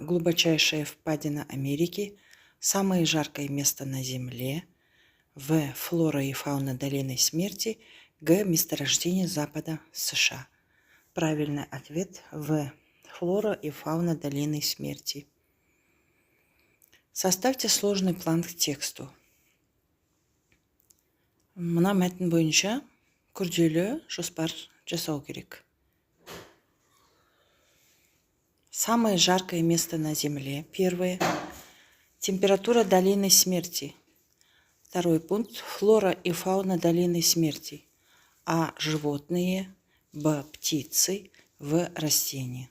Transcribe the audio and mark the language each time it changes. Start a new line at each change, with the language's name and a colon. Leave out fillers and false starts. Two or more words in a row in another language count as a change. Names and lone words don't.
Russian: Глубочайшая впадина Америки. Самое жаркое место на Земле. В. Флора и фауна долины смерти. Г. Месторождение Запада США. Правильный ответ В. Флора и фауна долины смерти. Составьте сложный план к тексту.
Kazakh: Мына мәтін бойынша күрделі жоспар жасау керек.
Russian: Самое жаркое место на Земле. Первое. Температура долины смерти. Второй пункт. Флора и фауна долины смерти. А. Животные. Б. Птицы. В. Растения.